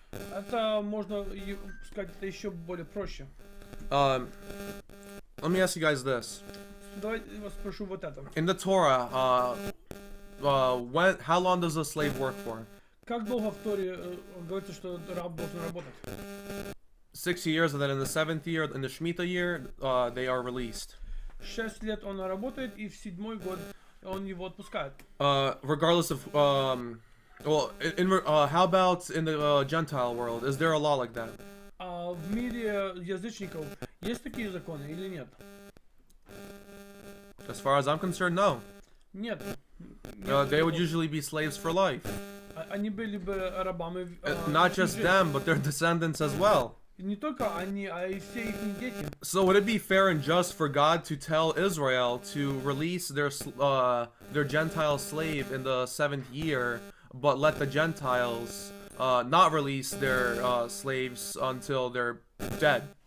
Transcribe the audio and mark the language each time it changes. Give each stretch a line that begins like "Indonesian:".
Russian: Это можно сказать, это еще более проще.
English: Let me ask you guys this.
Russian: Давайте я вас спрошу вот это.
English: In the Torah, how long does a slave work for?
Russian: Как долго в Торе говорится, что раб должен работать?
English: 6 years, and then in the 7th year, in the Shemitah year, they are released.
Russian: 6 лет он работает, и в 7-й год он его отпускает.
English: Regardless of, how about in the Gentile world? Is there a law like that?
Russian: А в мире язычников есть такие законы или нет?
English: As far as I'm concerned, no.
Russian: Нет.
English: They would usually be slaves for life.
Russian: Они были бы рабами.
English: Not just them, but their descendants as well.
Russian: Не только они, а и все их дети.
English: So would it be fair and just for God to tell Israel to release their Gentile slave in the 7th year, but let the Gentiles not release their slaves until they're dead?